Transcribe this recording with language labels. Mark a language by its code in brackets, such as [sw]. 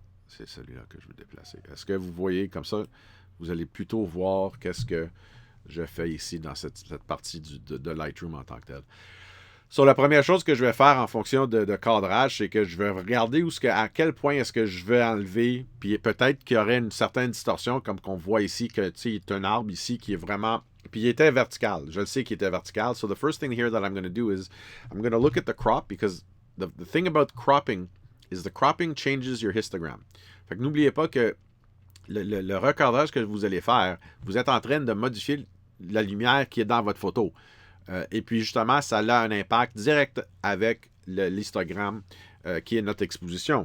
[fr] C'est celui-là que je veux déplacer. Est-ce que vous voyez comme ça, vous allez plutôt voir qu'est-ce que je fais ici dans cette partie de Lightroom en tant que tel. So, la première chose que je vais faire en fonction de cadrage, c'est que je vais regarder à quel point est-ce que je vais enlever, puis peut-être qu'il y aurait une certaine distorsion, comme qu'on voit ici, que il y a un arbre ici qui est vraiment... Puis il était vertical. Je le sais qu'il était vertical. [en] So the first thing here that I'm going to do is I'm going to look at the crop, because the thing about cropping is the cropping changes your histogram. [fr] Fait que n'oubliez pas que le recadrage que vous allez faire, vous êtes en train de modifier la lumière qui est dans votre photo. Et puis justement, ça a un impact direct avec l'histogramme qui est notre exposition.